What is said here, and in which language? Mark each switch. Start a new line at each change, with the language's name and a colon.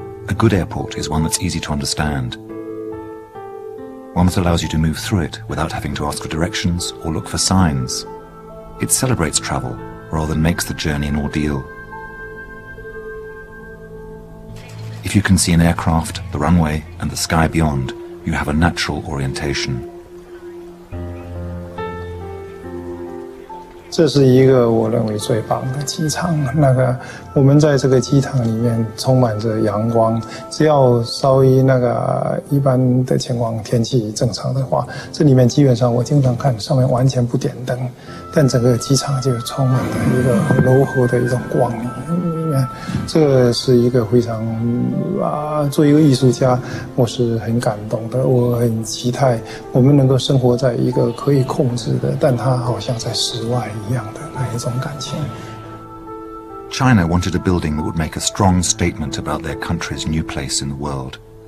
English: A good airport is one that's easy to understand, one that allows you to move through it without having to ask for directions or look for signs. It celebrates travel rather than makes the journey an ordeal. If you can see an aircraft, the runway, and the sky beyond, you have a natural orientation.
Chinese: 这是一个我认为最棒的机场。我们在这个机场里面充满着阳光，只要稍微一般的情况天气正常的话，这里面基本上我经常看上面完全不点灯，但整个机场就充满了一个柔和的一种光里面。这个是一个非常作为一个艺术家，我是很感动的。我很期待我们能够生活在一个可以控制的，但它好像在室外一样的那一种感情。
English: China wanted a building that would make a strong statement about their country's new place in the world.